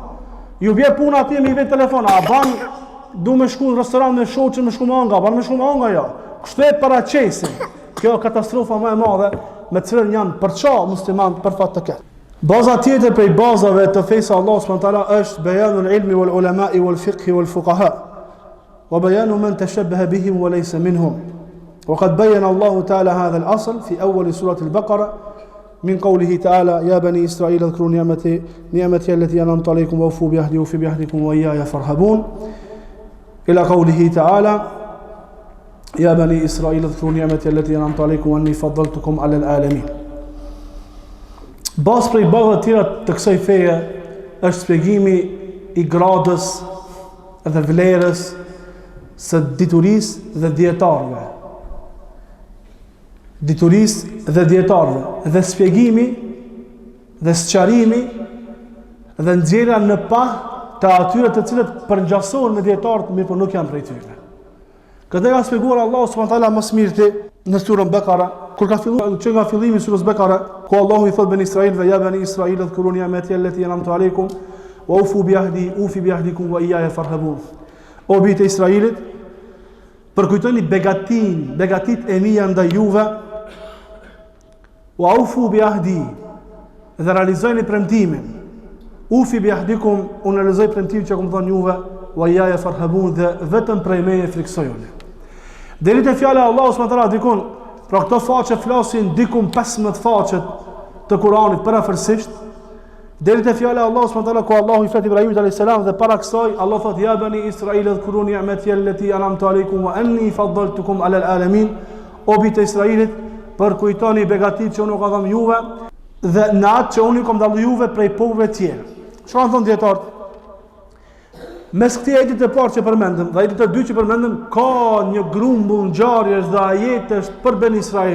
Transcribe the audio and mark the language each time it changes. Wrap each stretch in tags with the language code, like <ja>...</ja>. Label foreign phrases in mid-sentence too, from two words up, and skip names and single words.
<sq>Ju bje puna atje me i vetë telefona, a ban du me shku në restoran me shoqën me shku me anga, ban me shku me anga jo. Kështu e paraçesin. Kjo katastrofa më e madhe me cilën janë përça muslimanët për fat të keq. Baza tjetër prej bazave të fesë</sq> <ar>الله سبحانه</ar> <sq>është</sq> <ar>بيان العلم والعلماء والفقه والفقهاء. وبيان من تشبه بهم وليس منهم. وقد بين الله تعالى هذا الأصل في أول سورة البقرة من قوله تعالى يا بني إسرائيل اذكروا نعمتي التي أنعمت عليكم وأوفوا بعهدي أوف بعهدكم وإياي فارهبون إلى قوله تعالى يا بني إسرائيل اذكروا نعمتي التي أنعمت عليكم وأني فضلتكم على العالمين.</ar> <sq>Bas prej bazave të tjera të kësaj feje është shpjegimi i gradës dhe vlerës së diturisë dhe dietarëve. Dhe shpjegimi dhe sqarimi dhe nxjerrja në pa të atyre të cilët përngjasohen me dietarët, mirë po nuk janë prej tyre. Këtë ka shpjeguar Allahu</sq> <ar>سبحانه وتعالى</ar> <sq>më së miri në surën Bekara, kur ka filluar fillimi i surës Bekara, ku Allahu i thot bani Israilve</sq> <ar>يا بني إسرائيل اذكروا نعمتي التي أنعمت عليكم وأوفوا بعهدي أوف بعهدكم وإياي فارهبون.</ar> <sq>O bijtë e Israilit, përkujtoni begatit e mia ndaj juve,</sq> <ar>وأوفوا بعهدي,</ar> <sq>dhe realizojni premtimin.</sq> <ar>أوف بعهدكم,</ar> <sq>unë realizoj premtimin që kam thënë juve,</sq> <ar>وإياي فارهبون,</ar> <sq>dhe vetëm prej meje friksojuni. Deri te fjala e Allahut</sq> <ar>سبحانه وتعالى</ar> <sq>dikun, pra këto faqe flasin dikun 15 faqet të Kuranit parafërsisht. Deri te fjala e Allahut</sq> <ar>سبحانه وتعالى</ar> <sq>ku Allahu i flet Ibrahimit</sq> <ar>عليه السلام</ar> <sq>dhe para kësaj Allah thot</sq> <ar>يا بني إسرائيل اذكروا نعمتي التي أنعمت عليكم وأني فضلتكم على العالمين.</ar> <sq>O bijtë e Israilit, përkujtoni begatit që unë u ka dhënë juve dhe në atë që unë ju kam dhënë juve prej popujve të tjerë. Çfarë thon dietarët? Mes këtij ajeti të parë që përmendëm dhe ajeti të dytë që përmendëm, ka një grumbull ngjarjesh dhe ajetesh për Ben Israil.</sq>